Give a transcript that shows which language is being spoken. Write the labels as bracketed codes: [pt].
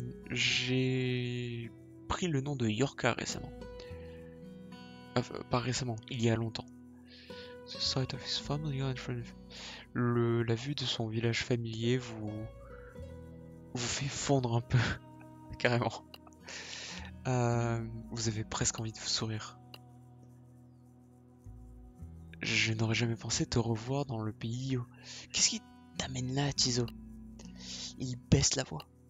[fr] J'ai pris le nom de Yorka récemment. Pas récemment, il y a longtemps. [en] The sight of his family and friends. [fr] La vue de son village familier vous fait fondre un peu, carrément. Vous avez presque envie de vous sourire. Je n'aurais jamais pensé te revoir dans le pays. Qu'est-ce qui t'amène là, Tizo? Il baisse la voix.